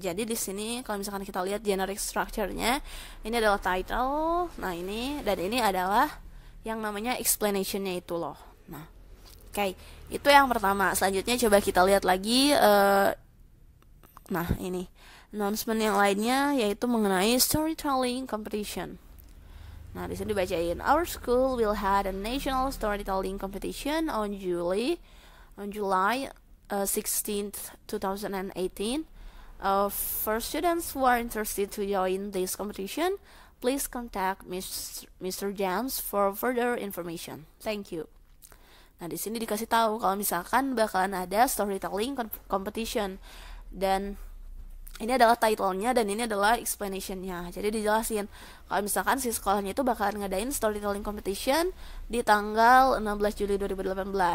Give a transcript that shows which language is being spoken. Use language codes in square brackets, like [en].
[id] Jadi di sini kalau misalkan kita lihat generic structure-nya, ini adalah title. Nah, ini dan ini adalah yang namanya explanation-nya itu loh. Nah, oke. Itu yang pertama. Selanjutnya coba kita lihat lagi nah, ini announcement yang lainnya yaitu mengenai storytelling competition. Nah, di sini dibacain [en] our school will have a national storytelling competition on July 16th, 2018. For students who are interested to join this competition, please contact Mr. James for further information. Thank you. [id] Nah, di sini dikasih tahu kalau misalkan bakalan ada storytelling competition dan ini adalah title-nya dan ini adalah explanation-nya. Jadi dijelasin kalau misalkan si sekolahnya itu bakalan ngadain storytelling competition di tanggal 16 Juli 2018.